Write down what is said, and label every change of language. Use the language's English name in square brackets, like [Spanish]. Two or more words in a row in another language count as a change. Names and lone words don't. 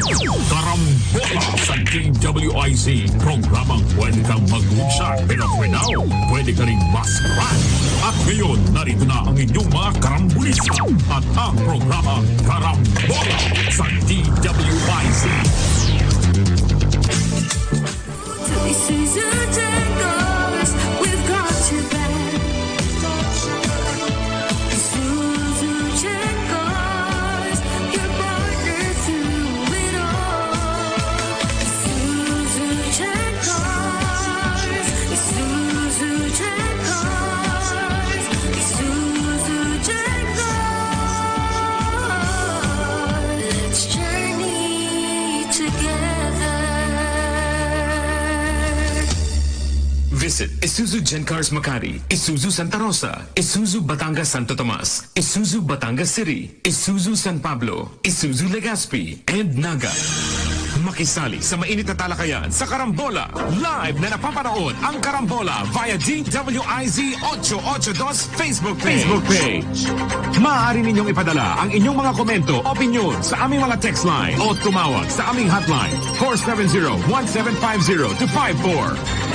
[Filipino] Karambola sa DWIZ, programang pwede kang mag-uusap, pero [English] for now, [Filipino] pwede ka rin mas-crack. At ngayon, narito na ang inyong mga karambulista at ang programa Karambola sa DWIZ. [English] Isuzu Jangles, we've got your back. Isuzu Jangles, your partner through it all. Isuzu Jangles, Isuzu Jangles, Isuzu Jangles. Let's journey together. Visit Isuzu Gencars Makati, Isuzu Santa Rosa, Isuzu Batangas Santo Tomas, Isuzu Batangas City, Isuzu San Pablo, Isuzu Legazpi, and Naga. [Filipino] Makisali sa mainit na talakayan sa Karambola. Live na napapanood ang Karambola via DWIZ 882 Facebook page. Maaari ninyong ipadala ang inyong mga komento, opinion sa aming mga [English] text line [Filipino] o tumawag sa aming hotline 470-1750-54.